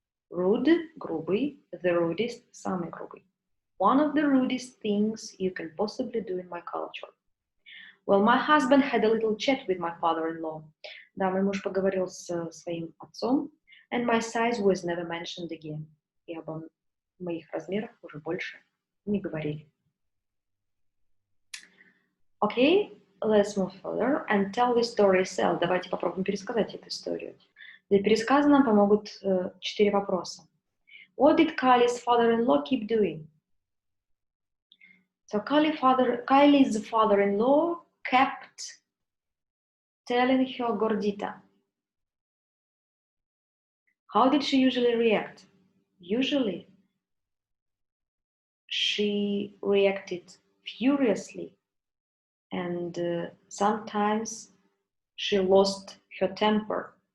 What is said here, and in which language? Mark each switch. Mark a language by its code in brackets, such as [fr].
[en] Rude – грубый, the rudest – [ru] самый грубый. [en] One of the rudest things you can possibly do in my culture. Well, my husband had a little chat with my father-in-law. [ru] Да, мой муж поговорил с своим отцом, [en] and my size was never mentioned again. [ru] И обо моих размерах уже больше не говорили. [en] Okay, let's move further and tell the story itself. [ru] Давайте попробуем пересказать эту историю. Для пересказа нам помогут 4 вопроса. [en] What did Kylie's father-in-law keep doing? So Kylie's father-in-law kept telling her gordita. How did she usually react? Usually, she reacted furiously, and sometimes she lost her temper.